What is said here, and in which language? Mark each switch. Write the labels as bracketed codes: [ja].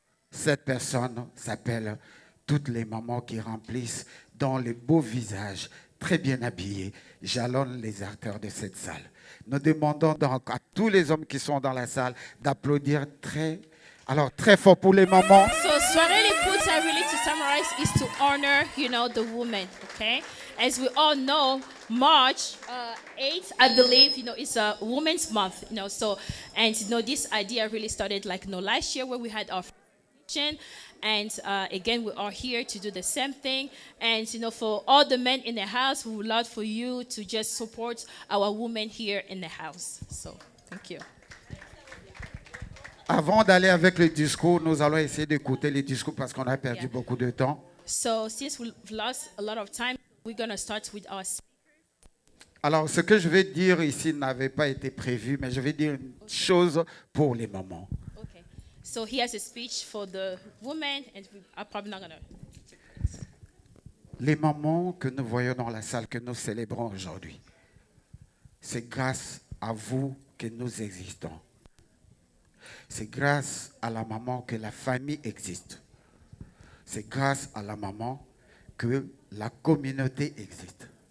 [fr] Cette personne s'appelle toutes les mamans qui remplissent dans les beaux visages, très bien habillés, jalonnent les acteurs de cette salle. Nous demandons donc à tous les hommes qui sont dans la salle d'applaudir très fort pour les mamans. [en] So soirée Liputa, really to summarize, is to honor, the woman. Okay, as we all know, March 8th, I believe, is a Women's Month. So and this idea really started last year where we had our function. And again, we are here to do the same thing. And, for all the men in the house, we would love for you to just support our women here in the house. So, thank you. [fr] Avant d'aller avec le discours, nous allons essayer d'écouter les discours parce qu'on a perdu beaucoup de temps. [en] So, since we've lost a lot of time, we're going to start with our... [fr] Alors, ce que je vais dire ici n'avait pas été prévu, mais je vais dire une chose pour les mamans. [en] Okay. So, he has a speech for the women, and we are probably not going to... [fr] Les mamans que nous voyons dans la salle, que nous célébrons aujourd'hui, c'est grâce à vous que nous existons. C'est grâce à la maman que la famille existe. C'est grâce à la maman que la communauté existe.